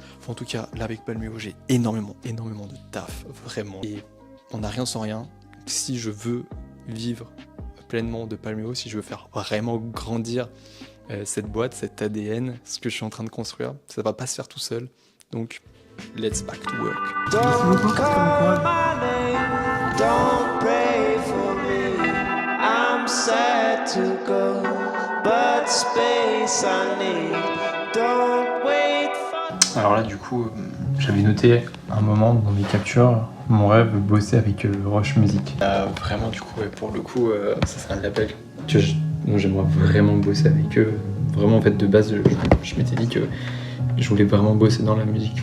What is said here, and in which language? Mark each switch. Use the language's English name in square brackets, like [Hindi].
[French] Enfin, en tout cas, là avec Palmio, j'ai énormément de taf, vraiment. Et on n'a rien sans rien. Si je veux vivre pleinement de Palmio, si je veux faire vraiment grandir cette boîte, cet ADN, ce que je suis en train de construire, ça va pas se faire tout seul. [English] Donc, let's back to work. Don't call my name, don't pray for me. I'm sad to go, but space I need. Don't wait for... [French] Alors là, du coup, j'avais noté un moment dans mes captures mon rêve de bosser avec Roche Music. Vraiment, du coup, pour le coup, ça c'est un label que j'aimerais vraiment bosser avec eux. Vraiment, en fait, de base, je m'étais dit que je voulais vraiment bosser dans la musique.